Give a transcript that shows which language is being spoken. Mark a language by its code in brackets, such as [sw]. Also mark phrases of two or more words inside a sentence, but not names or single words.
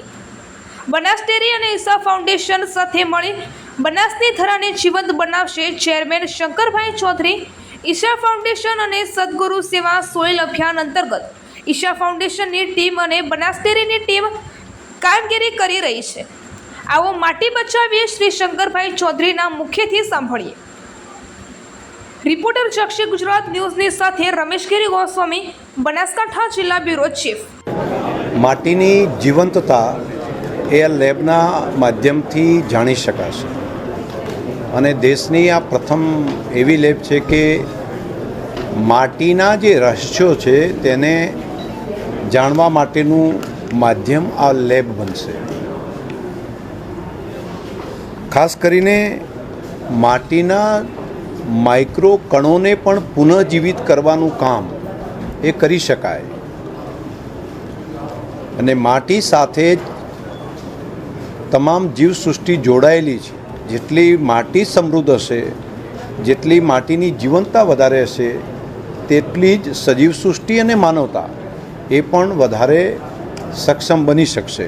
[gu] બનાસ ડેરી અને ઈસા ફાઉન્ડેશન સાથે મળી બનાસની ધરાને જીવંત બનાવશે। ચેરમેન શંકરભાઈ ચૌધરી। ઈશા ફાઉન્ડેશન અને સદગુરુ સેવા સોઇલ અભિયાન અંતર્ગત ઈશા ફાઉન્ડેશનની ટીમ અને બનાસ ડેરીની ટીમ કામગીરી કરી રહી છે। આઓ માટી બચાવીએ શ્રી શંકરભાઈ ચૌધરીના મુખ્યથી સાંભળીએ। રિપોર્ટર જક્ષી ગુજરાત ન્યૂઝની સાથે રમેશગિરી ગોસ્વામી, બનાસકાંઠા જિલ્લા [en] bureau chief. [gu] માટીની જીવંતતા એ લેબના માધ્યમથી જાણી શકાશે અને દેશની આ પ્રથમ એવી લેબ છે કે માટીના જે રહસ્યો છે તેને જાણવા માટેનું માધ્યમ આ લેબ બનશે। ખાસ કરીને માટીના માઇક્રો કણોને પણ પુનઃજીવિત કરવાનું કામ એ કરી શકાય અને માટી સાથે તમામ જીવસૃષ્ટિ જોડાયેલી છે। જેટલી માટી સમૃદ્ધ હશે, જેટલી માટીની જીવંતતા વધારે હશે, તેટલી જ સજીવસૃષ્ટિ અને માનવતા એ પણ વધારે સક્ષમ બની શકશે।